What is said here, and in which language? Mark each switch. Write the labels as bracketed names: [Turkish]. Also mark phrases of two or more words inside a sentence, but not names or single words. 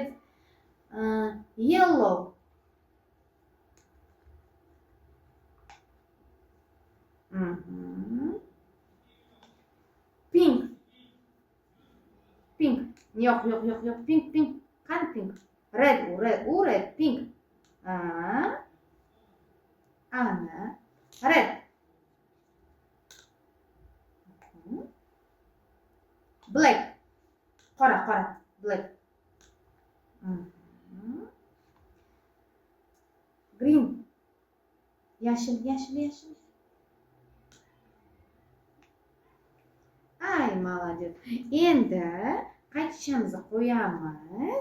[English] Yellow. Pink. [Uzbek] Yo'q. Pink. Qani pink? [English] Red, pink. Ana, red. Black. [Uzbek] Qora, black. Yashil. Ay, молодец. Endi qaytishimizni qo'yamiz.